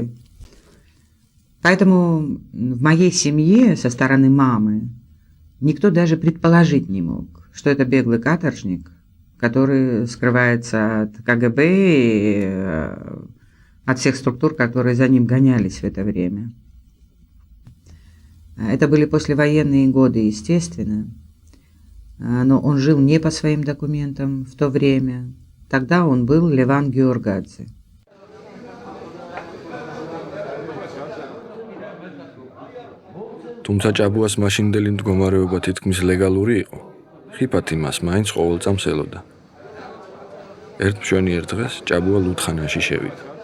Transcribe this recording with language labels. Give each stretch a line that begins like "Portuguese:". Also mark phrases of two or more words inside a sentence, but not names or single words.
Russian: Поэтому в моей семье со стороны мамы никто даже предположить не мог, что это беглый каторжник, который скрывается от КГБ и от всех структур, которые за ним гонялись в это время. Это были послевоенные годы, естественно, но он жил не по своим документам в то время. Тогда он был Леван Георгадзе.
Georgian: თუმცა ჭაბუას მაშინდელი მდგომარეობა თითქმის ლეგალური იყო, ხიფათი მას მაინც ყოველწამს ელოდა. ერთ მშვენიერ დღეს ჭაბუა ლუდხანაში შევიდა.